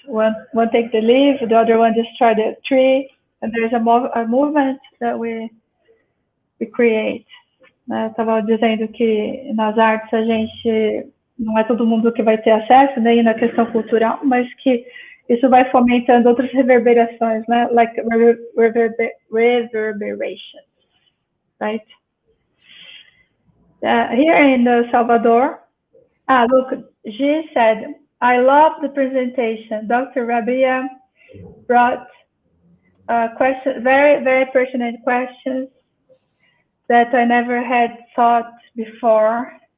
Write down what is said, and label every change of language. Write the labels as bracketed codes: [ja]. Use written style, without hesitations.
[en] One take the leaf, the other one destroy the tree, and there's a movement that we create. [pt] Eu estava dizendo que nas artes a gente não é todo mundo que vai ter acesso, nem na questão cultural, mas que isso vai fomentando outras reverberações, né? [en] Like reverberation, right? Here in Salvador, look, G said, I love the presentation. Dr. Rabih brought questions, very, very pertinent questions that I never had thought before.